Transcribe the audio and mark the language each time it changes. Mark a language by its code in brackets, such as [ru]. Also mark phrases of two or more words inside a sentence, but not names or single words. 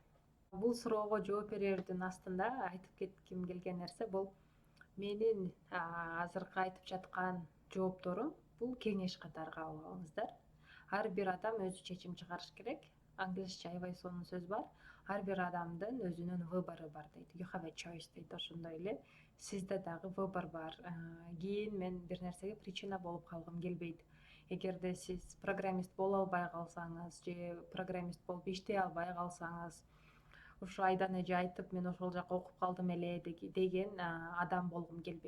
[ky] Бул суроого жооп берердин астында айтып кетким келген нерсе бул менин азыркы айтып жаткан жоопторум бул кеңеш катары кабыл алыңыздар. Ар бир адам өзү чечим чыгарыш керек. Англисче аябай сонун сөз бар. Ар бир адамдын өзүнүн выбору бар дейт. [en] You have a choice дейт. [ky] Ошондой эле сизде дагы выбор бар. Кийин мен бир нерсеге причина болуп калгым келбейт. Эгерде сиз программист боло албай калсаңыз же программист болуп иштей албай калсаңыз, ушу Айдан эже айтып, мен ошол жака окуп калдым эле деген адам болгум келбейт.